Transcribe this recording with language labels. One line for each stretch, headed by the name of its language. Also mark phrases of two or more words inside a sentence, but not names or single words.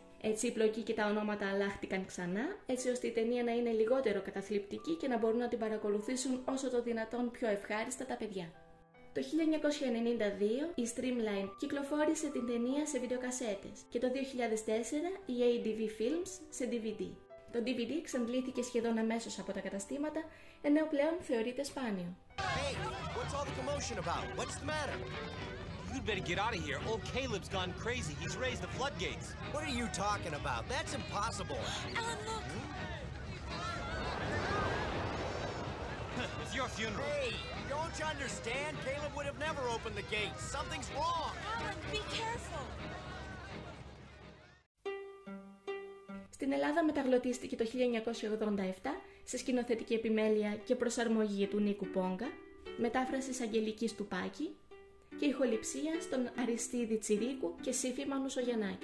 Greek: Έτσι, η πλοκή και τα ονόματα αλλάχτηκαν ξανά, έτσι ώστε η ταινία να είναι λιγότερο καταθλιπτική και να μπορούν να την παρακολουθήσουν όσο το δυνατόν πιο ευχάριστα τα παιδιά. Το 1992 η Streamline κυκλοφόρησε την ταινία σε βιντεοκασέτες και το 2004 η ADV Films σε DVD. Το DVD εξαντλήθηκε σχεδόν αμέσως από τα καταστήματα, ενώ πλέον θεωρείται σπάνιο.
English: Hey, what's all the commotion about? What's the matter? You'd better get out of here. Old Caleb's gone crazy. He's raised the floodgates. What are you talking about? That's impossible. Alan, look! It's your funeral. Hey, don't you understand? Caleb would have never opened the gates. Something's wrong. Alan, be careful!
Greek: Στην Ελλάδα μεταγλωτίστηκε το 1987 σε σκηνοθετική επιμέλεια και προσαρμογή του Νίκου Πόγκα, μετάφραση Αγγελικής Τουπάκη και ηχοληψία στον Αριστίδη Τσιρίκου και Σύφη Μανουσογιαννάκη.